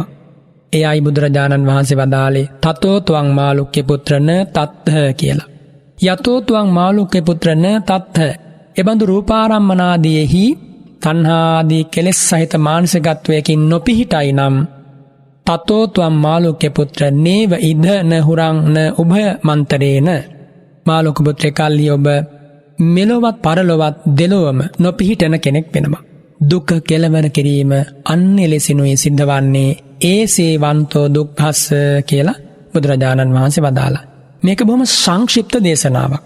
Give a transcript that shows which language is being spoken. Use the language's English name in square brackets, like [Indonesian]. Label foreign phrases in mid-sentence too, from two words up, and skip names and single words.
[Sinhala] එයයි බුදුරජාණන් වහන්සේ වදාළේ [Pali] තතෝ ත්වං මාළුක්‍ය පුත්‍රන තත්ථ [Sinhala] කියලා. [Pali] යතෝ ත්වං මාළුක්‍ය පුත්‍රන තත්ථ. [Sinhala] එබඳු රූපාරම්මනාදීෙහි තණ්හාදී කෙලෙස් සහිත මානසිකත්වයකින් නොපිහිටයි නම් [Pali] තතෝ ත්වං මාළුක්‍ය පුත්‍ර නේව ඉද න හුරං න උභය මන්තරේන. [Sinhala] මාළුක්‍ය පුත්‍රය කල්හි ඔබ මෙලොවත් පරලොවත් දෙලොවම නොපිහිටන කෙනෙක් වෙනවා. දුක කෙලවර කිරීම අන්න එලෙසිනුයි සිද්ධවන්නේ. [Pali] ඒසේ වන්තෝ දුක්ඛස්ස [Sinhala] කියලා බුදුරජාණන් වහන්සේ වදාලා. මේක බොහොම සංක්ෂිප්ත දේශනාවක්.